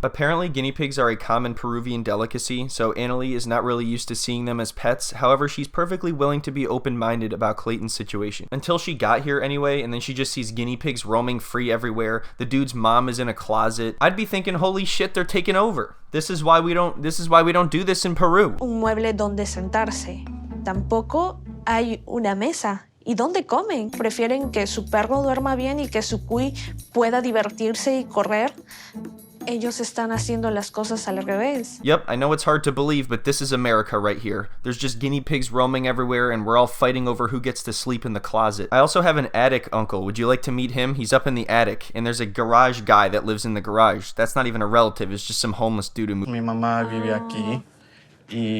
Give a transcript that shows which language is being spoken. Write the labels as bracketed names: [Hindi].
[English] Apparently, guinea pigs are a common Peruvian delicacy, so Annalie is not really used to seeing them as pets. However, she's perfectly willing to be open-minded about Clayton's situation. Until she got here anyway, and then she just sees guinea pigs roaming free everywhere. The dude's mom is in a closet. I'd be thinking, holy shit, they're taking over. This is why we don't do this in Peru. [Spanish] Un mueble donde sentarse. Tampoco hay una mesa. ¿Y dónde comen? Prefieren que su perro duerma bien y que su cuy pueda divertirse y correr. Ellos están haciendo las cosas al revés. [English] Yep, I know it's hard to believe, but this is America right here. There's just guinea pigs roaming everywhere, and we're all fighting over who gets to sleep in the closet. I also have an attic uncle. Would you like to meet him? He's up in the attic, and there's a garage guy that lives in the garage. That's not even a relative, it's just some homeless dude who moved. [Spanish] Mi mamá vive aquí. Y...